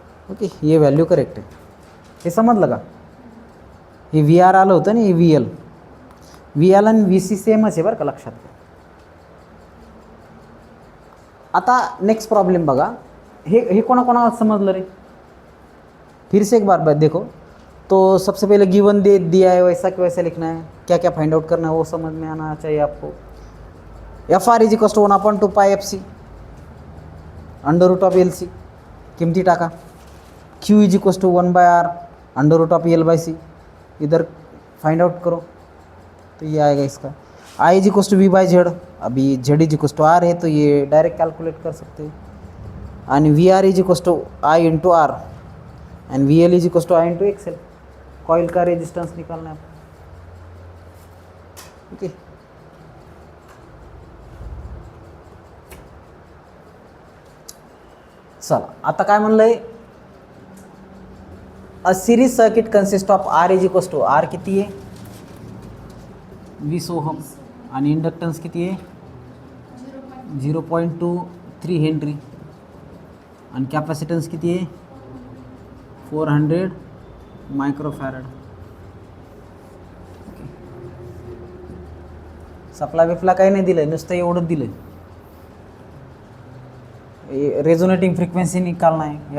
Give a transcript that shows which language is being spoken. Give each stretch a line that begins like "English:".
Marathi: Okay, ये value correct आहे. हे समजलं का. हे व्ही आर आलं होतं ना, हे व्ही एल आणि व्ही सी सेमच आहे बरं का, लक्षात. आता नेक्स्ट प्रॉब्लेम बघा. हे कोणाकोणाला समजलं रे,
Hindi: फिर से एक बार देखो. तो सबसे पहले गिवन दे दिया है वैसा कि वैसा लिखना है, क्या क्या फाइंड आउट करना है वो समझ में आना चाहिए आपको.
English: F R is equals to 1/2 pi F C under root of L C,
Marathi: किमती टाका.
English: Q is equals to 1/r under root of L by C,
Hindi: इधर फाइंड आउट करो तो ये आएगा इसका.
English: I is equals to V by Z, अभी Z is equals to R है
Hindi: तो ये डायरेक्ट कैलकुलेट कर सकते हैं.
English: And V R is equals to I into R and V L is equals to I into X L.
Hindi: Coil का resistance निकालना है.
Marathi: ओके, चला आता काय म्हणलंय,
English: a series circuit consist of
Marathi: R is equals to, R किती आहे 20 ohm आणि inductance किती आहे 0.23 हेनरी आणि कॅपॅसिटन्स किती आहे 400 मायक्रोफॅरड. सप्ला बिप्ला काही नाही दिलं, नुसतं एवढंच दिलं.
Hindi: रेझोनेटिंग फ्रिक्वेन्सी निकालना है.